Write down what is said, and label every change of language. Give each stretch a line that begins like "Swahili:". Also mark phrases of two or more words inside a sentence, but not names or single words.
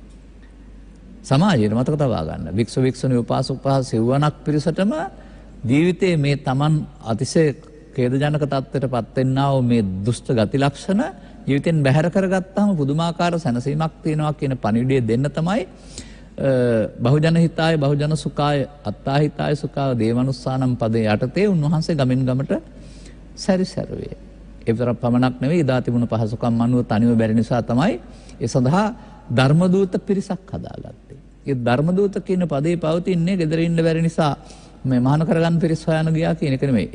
Sinhala: සමාජයට මතක තබා ගන්න. වික්ෂු වික්ෂුණී උපාසක උපාසික සිව්වණක් පිරිසටම ජීවිතයේ මේ Taman අතිශය ඛේදජනක තත්ත්වයටපත් වෙන්නා වූ මේ දුෂ්ට ගති ලක්ෂණ ජීවිතෙන් බැහැර කරගත්තාම පුදුමාකාර සැනසීමක් තියෙනවා කියන පණිවිඩය දෙන්න තමයි
Pali: බහුජන හිතාය බහුජන සුඛාය අත්තා හිතාය සුඛාය දේවනුස්සානම්
Sinhala: පදේ යටතේ උන්වහන්සේ ගමින් ගමට සැරිසැරුවේ. ඒ විතර පමණක් නෙවෙයි ඉදා තිබුණු පහසුකම් අනුව තනිව බැරි නිසා තමයි ඒ සඳහා ධර්මදූත පිරිසක් හදාගත්තේ. ඒ ධර්මදූත කියන පදේ පවතින්නේ gedara ඉන්න බැරි නිසා මේ මහාන කරගන්න පිරිස් හොයන ගියා කියන එක නෙමෙයි.